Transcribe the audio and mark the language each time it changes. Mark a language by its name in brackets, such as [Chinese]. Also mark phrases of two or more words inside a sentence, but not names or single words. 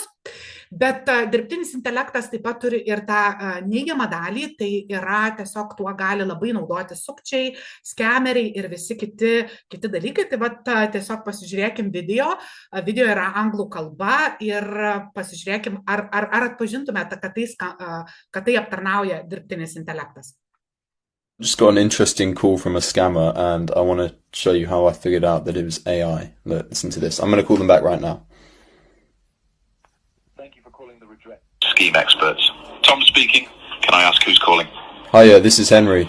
[Lithuanian] Bet dirbtinis intelektas taip pat turi ir tą neigiamą dalį, tai yra tiesiog tuo gali labai naudoti sukčiai, skemeriai ir visi kiti dalykai. Tai vat tiesiog pasižiūrėkim video yra anglų kalba ir pasižiūrėkim, ar atpažintumėte, kad tai aptarnauja dirbtinis intelektas. [English] Just got an interesting call from a scammer and I want to show you how I figured out that it was AI. Listen to this. I'm going to call them back right now. Scheme experts. Tom speaking. Can I ask who's calling? Hiya, this is Henry.